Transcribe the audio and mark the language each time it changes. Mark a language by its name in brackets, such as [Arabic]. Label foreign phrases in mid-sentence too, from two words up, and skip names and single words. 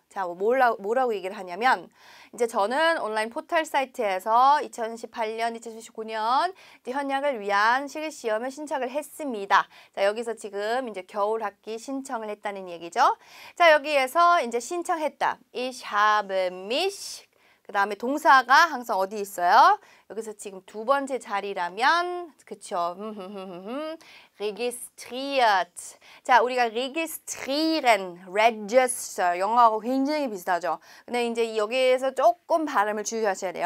[Korean] 자, 뭐라고 얘기를 하냐면 이제 저는 온라인 포털 사이트에서 2018년, 2019년 현역을 위한 실기시험을 신청을 했습니다. 자, 여기서 지금 이제 겨울 학기 신청을 했다는 얘기죠. 자, 여기에서 이제 신청했다. [German] Ich habe mich [Korean] 그 다음에 동사가 항상 어디 있어요? 여기서 지금 두 번째 자리라면 그쵸? registriert. 자, 우리가 registrieren, register 영어하고 굉장히 비슷하죠. 근데 이제 여기에서 조금 발음을 주의하셔야 돼요.